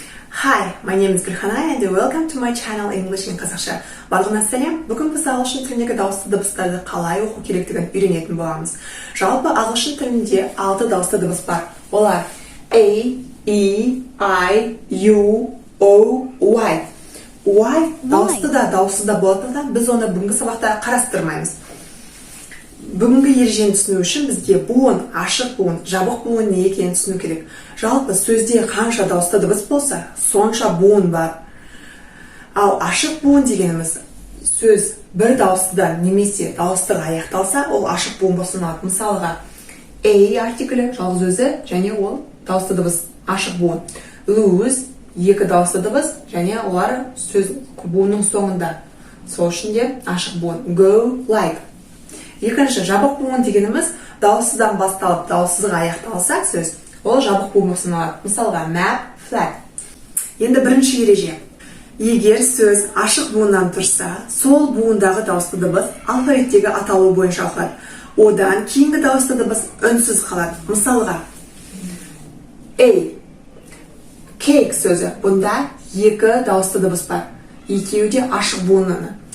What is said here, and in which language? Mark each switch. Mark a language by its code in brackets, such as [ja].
[en] Hi, my name is Gulhana and welcome to my channel English in Қазақша. [kk] Барлығына сәлем. Бүгін біз ағылшын тіліндегі дауысты дыбыстарды қалай оқу керектігін үйренетін боламыз. Жалпы ағылшын тілінде 6 дауысты дыбыс бар. Олар A, E, I, U, O, Y. Y дауысты да, дауыссыз да болатындықтан біз оны бүгінгі сабақта қарастырмаймыз. Бүгінгі ережені түсіну үшін бізге буын, ашық буын, жабық буын не екенін түсіну керек. Жалпы сөзде қанша дауысты дыбыс болса, сонша буын бар. Ал ашық буын дегеніміз сөз бір дауыстыдан немесе дауыстық аяқталса, ол ашық буын болып саналады. Мысалға, A артиклі жалғыз өзі және ол дауысты дыбыс ашық буын. Lose екі дауысты дыбыс және олар сөз буынның соңында. Сол үшін де ашық буын. Go, like. Екінші, жабық буын дегеніміз дауыссыздан басталып, дауыссызға аяқталса сөз, ол жабық буын болып саналады. Мысалға, map, flat. Енді бірінші ереже. Егер сөз ашық буыннан тұрса, сол буындағы дауысты дыбыс алфавиттегі аталу бойынша оқылады. Одан кейінгі дауысты дыбыс үнсіз қалады. Мысалға, A. Cake сөзі. Бұнда екі дауысты дыбыс бар. Екеуі де ашық буыннан.